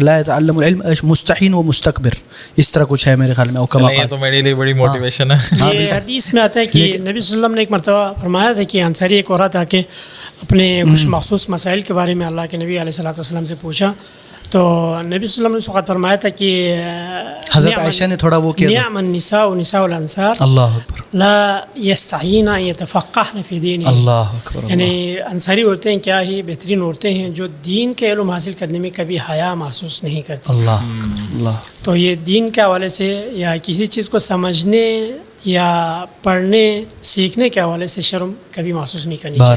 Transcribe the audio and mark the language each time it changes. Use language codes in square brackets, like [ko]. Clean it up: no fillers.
[ar] لا يتعلم العلم مستحین و مستكبر، [ur] اس طرح کچھ ہے میرے خیال میں. یہ تو میرے لیے بڑی موٹیویشن ہے. یہ حدیث میں آتا ہے کہ نبی صلی اللہ علیہ وسلم نے ایک مرتبہ فرمایا تھا کہ انصاری ایک عورت آ کے اپنے کچھ مخصوص مسائل کے بارے میں اللہ کے نبی علیہ الصلوۃ والسلام سے پوچھا، تو نبی صلی اللہ علیہ وسلم نے اس وقت فرمایا تھا کہ حضرت عائشہ نے تھوڑا وہ کیا، [ar] نعم النساء نساء الانصار اللہ اکبر لا يستحيين ان يتفقهن في دين. اللہ اکبر. [ur] یعنی انصاری عورتیں کیا ہی بہترین عورتیں ہیں جو دین کے علم حاصل کرنے میں کبھی حیا محسوس نہیں کرتی. اللہ. تو یہ دین کے حوالے سے یا کسی چیز کو سمجھنے یا پڑھنے سیکھنے کے حوالے سے شرم کبھی محسوس نہیں کرنی چاہیے.